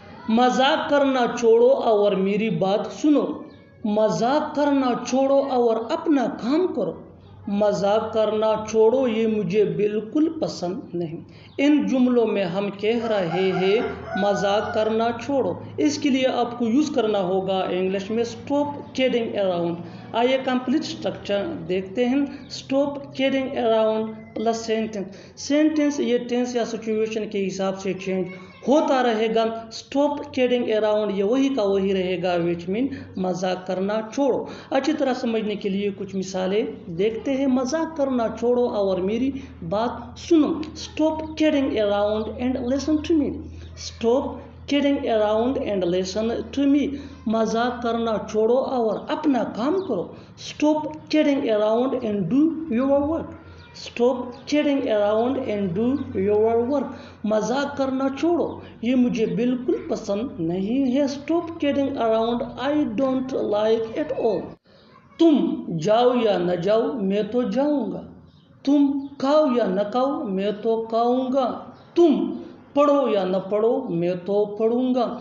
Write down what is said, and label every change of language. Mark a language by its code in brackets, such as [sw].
[ur] مذاق کرنا چھوڑو اور میری بات سنو، مذاق کرنا چھوڑو اور اپنا کام کرو، مذاق کرنا چھوڑو یہ مجھے بالکل پسند نہیں۔ ان جملوں میں ہم کہہ رہے ہیں مذاق کرنا چھوڑو، اس کے لیے آپ کو یوز کرنا ہوگا انگلش میں اسٹاپ کیڈنگ اراؤنڈ۔ آئیے کمپلیٹ اسٹرکچر دیکھتے ہیں۔ Stop کیڈنگ around plus sentence. Sentence یہ ٹینس یا سچویشن کے حساب سے چینج ہوتا رہے گا. اسٹاپ کیڈنگ اراؤنڈ یہ وہی کا وہی رہے گا وچ مین مذاق کرنا چھوڑو. اچھی طرح سمجھنے کے لیے کچھ مثالیں دیکھتے ہیں. مذاق کرنا چھوڑو اور میری بات سنو. [en] Stop kidding around and listen to me. Stop kidding around and listen to me. [ur] مذاق کرنا چھوڑو اور اپنا کام کرو. [en] Stop kidding around and do your work. Stop kidding around and do your work. [ur] مذاق کرنا چھوڑو یہ مجھے بالکل پسند نہیں ہے. [en] Stop kidding around. I don't like it all. [ur] تم جاؤ یا نہ جاؤ میں تو جاؤں گا. تم کھاؤ یا نہ کھاؤ میں تو کھاؤں گا. تم پڑھو یا نہ پڑھو میں تو پڑھوں گا.